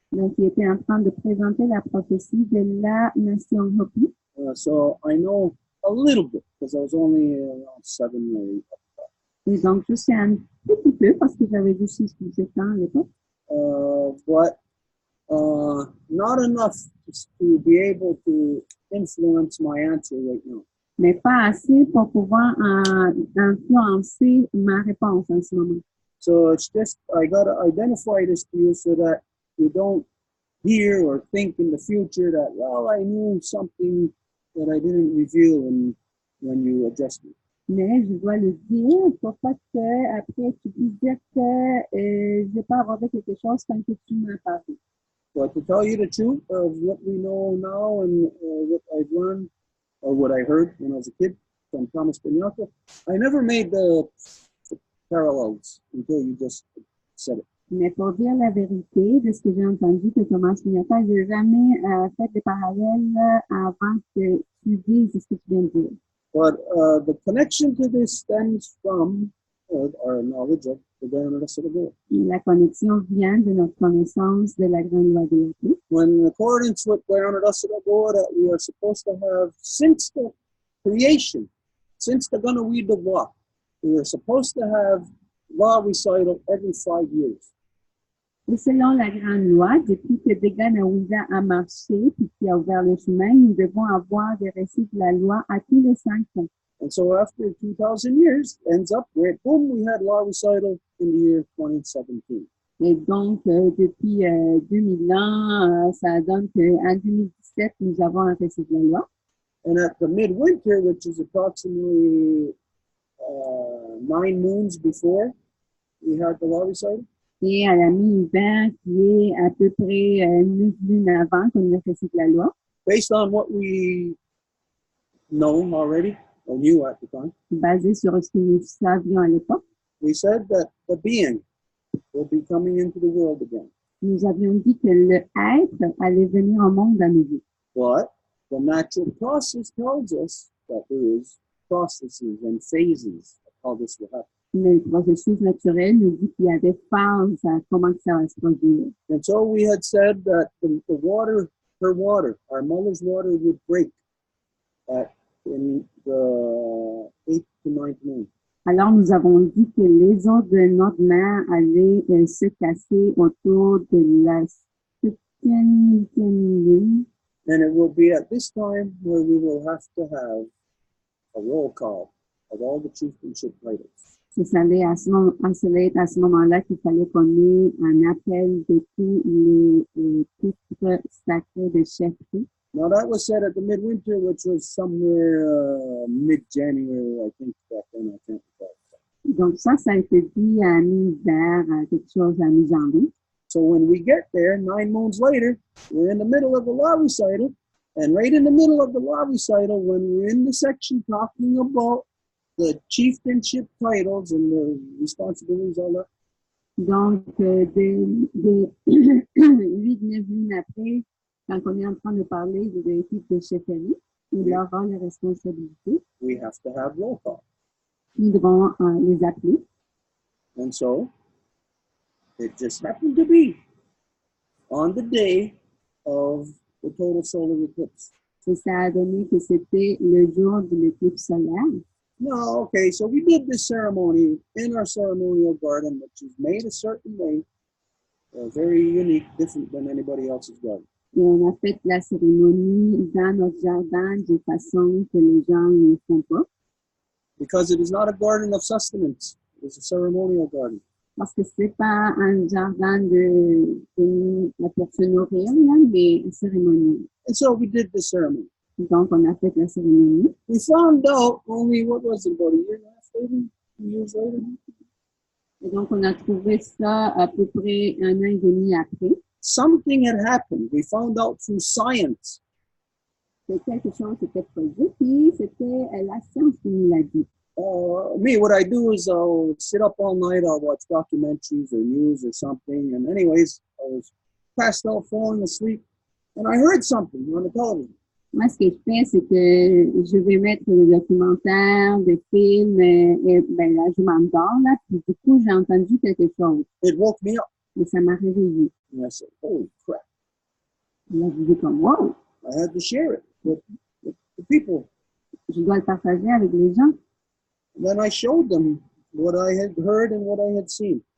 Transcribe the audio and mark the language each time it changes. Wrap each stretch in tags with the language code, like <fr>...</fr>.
<fr>Donc, il était en train de présenter la prophétie de la nation Hopi.</fr> <en>So I know a little bit because I was only around 7 or 8.</en> <fr>Et donc, je sais un petit peu parce que j'avais vu 6 ou 7 ans à l'époque.</fr> <en>But not enough to be able to influence my answer right now.</en> <fr>Mais pas assez pour pouvoir influencer ma réponse en ce moment.</fr> <en>So it's just, I got to identify this to you so that you don't hear or think in the future that, well, I knew something that I didn't reveal when you addressed me.</en> <fr>Mais je dois le dire pour pas que après tu puisses dire que je vais pas avoir quelque chose quand que tu m'as parlé.</fr> <en>But to tell you the truth of what we know now and what I've learned or what I heard when I was a kid from Thomas Banyaka, I never made the parallels until you just said it.</en> <fr>Mais pour dire la vérité de ce que j'ai entendu de Thomas Pignata, je n'ai jamais fait des parallèles avant que tu dises ce que tu viens de dire.</fr> <en>But the connection to this stems from our knowledge of the Grande Recital.</en> <fr>La connexion vient de notre connaissance de la grande loi de la paix.</fr> <en>When in accordance with Grande Recital that we are supposed to have since the creation, since the Deux Voies, we are supposed to have law recital every 5 years.</en> <fr>Et selon la grande loi, depuis que Deganawiza a marché puis qui a ouvert le chemin, nous devons avoir des récits de la loi à tous les 5 ans.</fr> <en>And so after 2,000 years, ends up where, boom, we had law recital in the year 2017.</en> <fr>Et donc, depuis 2000 ans, ça donne qu'en 2017, nous avons un récit de la loi.</fr> <en>And at the midwinter, which is approximately 9 moons before we had the law recital,</en> <fr>Et à la mi-hiver, qui est à peu près 9 lunes avant qu'on ait récit de la loi,</fr> <en>based on what we know already, or knew at the time,</en> <fr>basé sur ce que nous savions à l'époque,</fr> <en>we said that the being will be coming into the world again.</en> <fr>nous avions dit que le être allait venir au monde à nouveau.</fr> <en>But the natural process tells us that there is processes and phases of how this will happen.</en> <fr>Mais le processus naturel nous dit qu'il y a des phases à comment ça va se produire.</fr> <en>And so we had said that the water, her water, our mother's water would break in the 8th to 9th moon.</en> <fr>Alors, nous avons dit que les eaux de notre mère allaient se casser autour de la 7e, 8e lune.</fr> <en>And it will be at this time where we will have to have a roll call of all the chieftainship titles.</en> <fr>Et ça allait être à ce moment-là qu'il fallait qu'on ait un appel de tous les titres sacrés de chefferie.</fr> <en>Now that was said at the midwinter, which was somewhere mid-January, I think, back then, I can't recall.</en> <fr>Donc ça a été dit à mi-hiver, quelque chose à mi-janvier.</fr> <en>So when we get there, 9 moons later, we're in the middle of the law recital, And right in the middle of the law recital, when we're in the section talking about the chieftainship titles and the responsibilities, all that.</en> <fr>Donc, de 8-9 lignes après, quand on est en train de parler de types de chefferie, ou de leur rôle et responsabilité,</fr> <en>we have to have roll call.</en> <fr>nous devons les appeler.</fr> <en>And so, it just happened to be on the day of the total solar eclipse.</en> <fr>Et ça a donné que c'était le jour de l'éclipse solaire.</fr> <en>No, okay, so we did this ceremony in our ceremonial garden, which is made a certain way, very unique, different than anybody else's garden.</en> <fr>Et on a fait la cérémonie dans notre jardin de façon que les gens ne font pas.</fr> <en>Because it is not a garden of sustenance, it is a ceremonial garden.</en> <fr>Parce que c'est pas un jardin pour se nourrir, là, mais une cérémonie.</fr> <en>And so we did the ceremony.</en> <fr>Donc, on a fait la cérémonie.</fr> <en>We found out only, what was it, about a year and a half later, 2 years later?</en> <fr>Et donc, on a trouvé ça à peu près 1 an et demi après.</fr> <en>Something had happened. We found out through science.</en> <fr>C'est quelque chose qui était produit, puis c'était la science qui nous l'a dit.</fr> <en>Me, what I do is I'll sit up all night, I'll watch documentaries or news or something, and anyways, I was passed out, falling asleep, and I heard something on the television.</en> <fr>Moi, ce que je fais, c'est que je vais mettre des documentaires, des films, et ben là, je m'endors, là, puis du coup, j'ai entendu quelque chose.</fr> <en>It woke me up.</en> <fr>Et ça m'a réveillé.</fr> <en>And I said, holy crap.</en> <fr>Et là, je dis comme, wow.</fr> <en>I had to share it with the people.</en> <fr>Je dois le partager avec les gens.</fr> <en>And then I showed them what I had heard and what I had seen.</en>